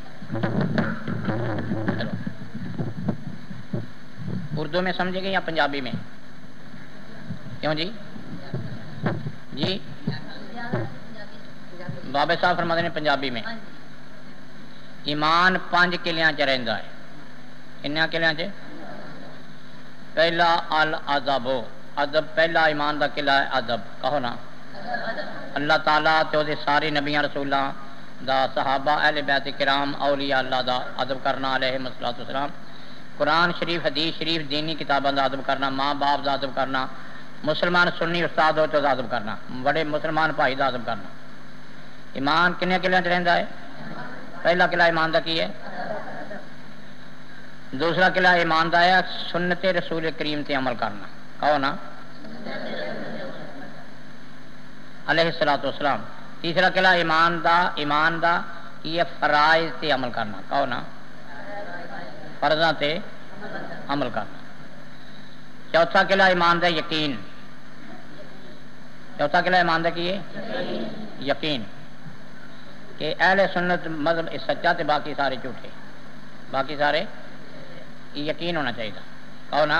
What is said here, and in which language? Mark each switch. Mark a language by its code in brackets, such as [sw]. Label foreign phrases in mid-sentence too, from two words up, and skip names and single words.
[ur] چلو اردو میں سمجھے گے یا پنجابی میں؟ کیوں جی؟ جی بابے صاحب فرماتے ہیں پنجابی میں۔ [pa] ایمان 5 قلعیاں چ رہندا ہے۔ کنیاں قلعیاں چ؟ پہلا الادب، ادب پہلا ایمان دا قلعہ ہے ادب، کہو نا۔ اللہ تعالیٰ تے دے سارے نبیاں رسولاں دا، صحابہ اہل بیت کرام اولیاء اللہ دا ادب کرنا [ar] علیہم الصلوۃ والسلام، [pa] قرآن شریف حدیث شریف دینی کتاباں دا ادب کرنا، ماں باپ دا ادب کرنا، مسلمان سنی استاد ہو تو دا ادب کرنا، بڑے مسلمان بھائی دا ادب کرنا۔ ایمان کنے قلعیاں چ رہندا ہے؟ پہلا قلعہ ایمان دا کی ہے؟ دوسرا قلعہ ایمان دا ہے سنت رسول کریم تے عمل کرنا، کہو نا [ar] علیہ الصلوۃ والسلام۔ [pa] تیسرا قلعہ ایمان دا یہ فرائض تے عمل کرنا، کہو نا فرضاں تے عمل کرنا۔ چوتھا قلعہ ایمان دا یقین، چوتھا قلعہ ایمان دا کی ہے؟ یقین، کہ اہل سنت مذہب سچا تے باقی سارے جھوٹے، باقی سارے یقین ہونا چاہیے، کہو نا۔